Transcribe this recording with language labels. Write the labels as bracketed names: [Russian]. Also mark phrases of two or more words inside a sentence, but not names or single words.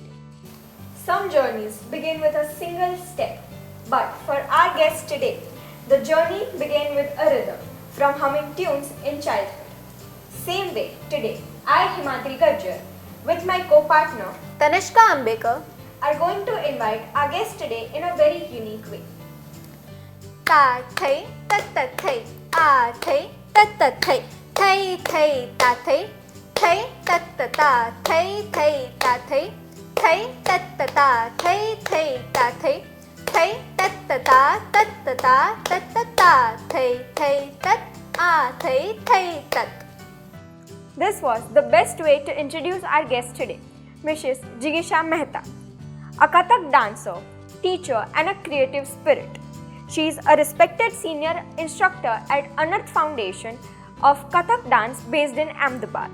[English] Some journeys begin with a single step, but for our guest today, the journey began with a rhythm from humming tunes in childhood. Same way, today, I, Himadri Gajjar, with my co-partner, Tanishka Ambekar, are going to invite our guest today in a very unique way. ta thai tat tat thai a thai tat tat thai thai thai ta thai thai tat ta ta thai thai ta thai thai tat ta ta thai thai ta thai thai tat ta ta tat ta ta tat ta ta thai thai tat a thai thai tat. This was the best way to introduce our guest today, Mrs. Jigisha Mehta, a Kathak dancer, teacher and a creative spirit. She is a respected senior instructor at Anarth Foundation of Kathak dance based in Ahmedabad.